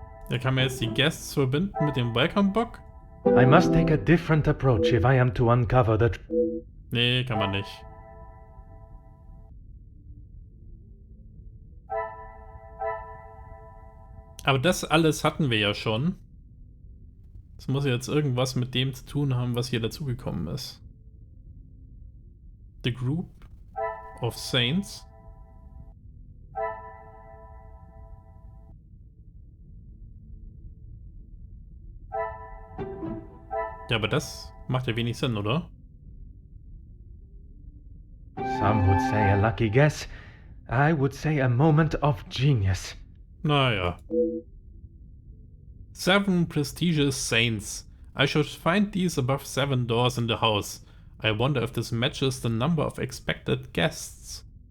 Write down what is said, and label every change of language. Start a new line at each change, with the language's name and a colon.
German: Da kann man jetzt die Guests verbinden mit dem Welcome-Book?
English: I must take a different approach if I am to uncover the
German: Nee, kann man nicht. Aber das alles hatten wir ja schon. Das muss jetzt irgendwas mit dem zu tun haben, was hier dazugekommen ist.
English: The Group of Saints.
German: Ja, aber das macht ja wenig Sinn, oder?
English: Some would say a lucky guess. I would say a moment of genius. Naja. 7 prestigious saints. I should find these above 7 doors in the house. I wonder if this matches the number of expected guests.